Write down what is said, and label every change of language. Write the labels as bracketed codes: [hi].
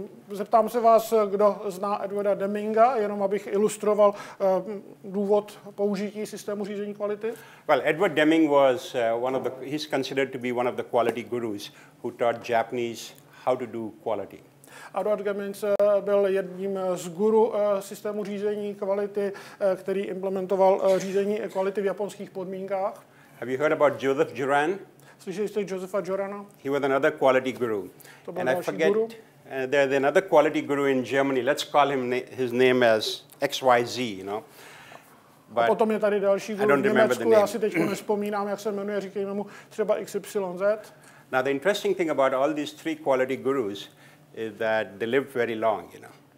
[cs] Zeptám se vás, kdo zná Edwarda Deminga, jenom abych ilustroval důvod použití systému řízení kvality. [en] Well, Edward Deming was he's considered to be one of the quality gurus who taught Japanese how to do quality. [cs] Edward Deming byl jedním z guru systému řízení kvality, který implementoval řízení kvality v japonských podmínkách. [en] Have you heard about Joseph Juran? [cs] Slyšeli jste Josefa Jorana? [en] He was another quality guru. And I forget, there's another quality guru in Germany. Let's call his name as XYZ, you know. [cs] A potom je tady další guru v Německu, já si teď nevzpomínám, jak se jmenuje, říkejme mu třeba XYZ. [en] Now the interesting thing about all these three quality gurus is that they lived very long, you know.